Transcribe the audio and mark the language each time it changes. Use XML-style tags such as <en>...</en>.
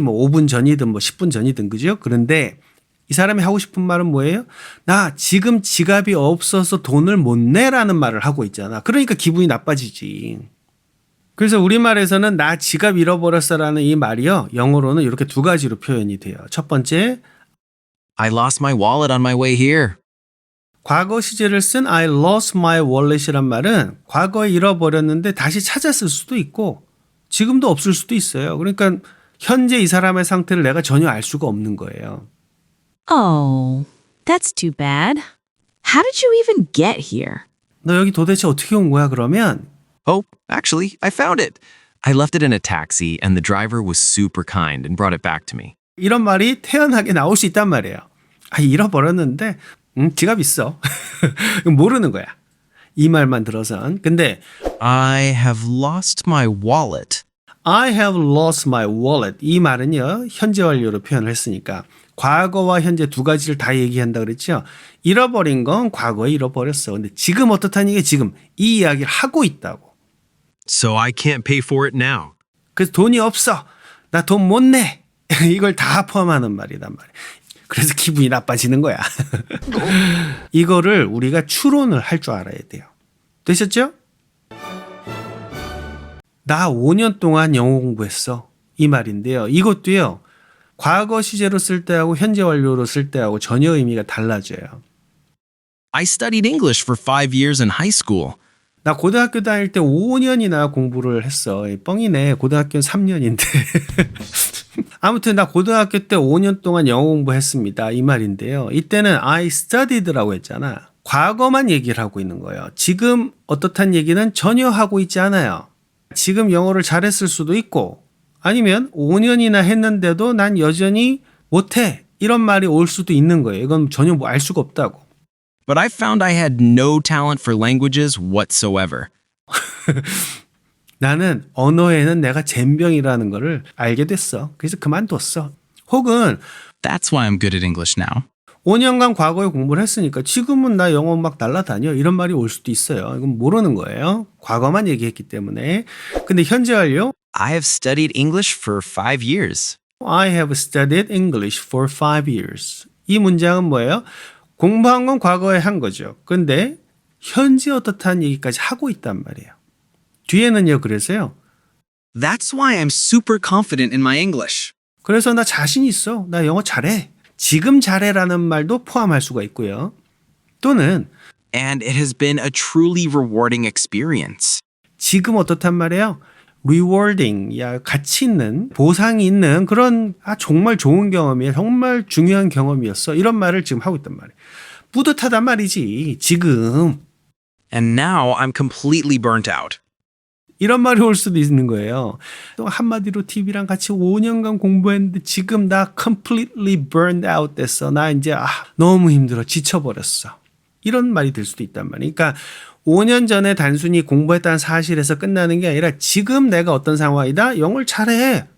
<ko>뭐 5분 전이든 뭐 10분 전이든 그죠? 그런데 이 사람이 하고 싶은 말은 뭐예요? 나 지금 지갑이 없어서 돈을 못 내라는 말을 하고 있잖아. 그러니까 기분이 나빠지지. 그래서 우리말에서는 나 지갑 잃어버렸어라는 이 말이요. 영어로는 이렇게 두 가지로 표현이 돼요. 첫 번째,</ko> <en>I lost my wallet on my way here.</en> <ko>과거 시제를 쓴</ko> <en>I lost my wallet</en> <ko>이란 말은 과거에 잃어버렸는데 다시 찾았을 수도 있고 지금도 없을 수도 있어요. 그러니까 현재 이 사람의 상태를 내가 전혀 알 수가 없는 거예요.</ko> <en>Oh, that's too bad. How did you even get here?</en> <ko>너 여기 도대체 어떻게 온 거야 그러면?</ko> <en>Oh, actually, I found it. I left it in a taxi, and the driver was super kind and brought it back to me.</en> <ko>이런 말이 태연하게 나올 수 있단 말이에요. 아, 잃어버렸는데 지갑 있어. 모르는 거야. 이 말만 들어선. 근데</ko> <en>I have lost my wallet. I have lost my wallet.</en> <ko>이 말은요. 현재 완료로 표현을 했으니까 과거와 현재 두 가지를 다 얘기한다 그랬죠. 잃어버린 건 과거에 잃어버렸어. 근데 지금 어떻다는 게 지금 이 이야기를 하고 있다고.</ko> <en>So I can't pay for it now.</en> <ko>그래서 돈이 없어. 나 돈 못 내. 이걸 다 포함하는 말이란 말이야. 그래서 기분이 나빠지는 거야. 이거를 우리가 추론을 할 줄 알아야 돼요. 되셨죠? 나 5년 동안 영어 공부했어. 이 말인데요. 이것도요. 과거 시제로 쓸 때하고 현재 완료로 쓸 때하고 전혀 의미가 달라져요.</ko> <en>I studied English for 5 years in high school.</en> <ko>나 고등학교 다닐 때 5년이나 공부를 했어. 뻥이네. 고등학교는 3년인데. 아무튼 나 고등학교 때 5년 동안 영어 공부했습니다. 이 말인데요. 이때는</ko> <en>I studied</en> <ko>라고 했잖아. 과거만 얘기를 하고 있는 거예요. 지금 어떻단 얘기는 전혀 하고 있지 않아요. 지금 영어를 잘했을 수도 있고 아니면 5년이나 했는데도 난 여전히 못해. 이런 말이 올 수도 있는 거예요. 이건 전혀 뭐 알 수가 없다고.</ko> <en>But I found I had no talent for languages whatsoever.</en> <ko>나는 언어에는 내가 젬병이라는 거를 알게 됐어. 그래서 그만뒀어. 혹은</ko> <en>That's why I'm good at English now.</en> <ko>5년간 과거에 공부를 했으니까 지금은 나 영어 막 날라다녀. 이런 말이 올 수도 있어요. 이건 모르는 거예요. 과거만 얘기했기 때문에. 근데 현재 완료</ko> <en>I have studied English for 5 years. I have studied English for 5 years.</en> <ko>이 문장은 뭐예요? 공부한 건 과거에 한 거죠. 근데 현재 어떻다는 얘기까지 하고 있단 말이에요. 뒤에는요. 그래서요.</ko> <en>That's why I'm super confident in my English.</en> <ko>그래서 나 자신 있어. 나 영어 잘해. 지금 잘해라는 말도 포함할 수가 있고요. 또는</ko> <en>And it has been a truly rewarding experience.</en> <ko>지금 어떻단 말이에요? rewarding, 야 가치 있는, 보상이 있는 그런 정말 좋은 경험이에요. 정말 중요한 경험이었어. 이런 말을 지금 하고 있단 말이에요. 뿌듯하단 말이지. 지금.</ko> <en>And now I'm completely burnt out.</en> <ko>이런 말이 올 수도 있는 거예요. 또 한마디로 TV랑 같이 5년간 공부했는데 지금 나</ko> <en>completely burned out</en> <ko>됐어. 나 이제 너무 힘들어. 지쳐버렸어. 이런 말이 들 수도 있단 말이에요. 그러니까 5년 전에 단순히 공부했다는 사실에서 끝나는 게 아니라 지금 내가 어떤 상황이다. 영어를 잘해.</ko>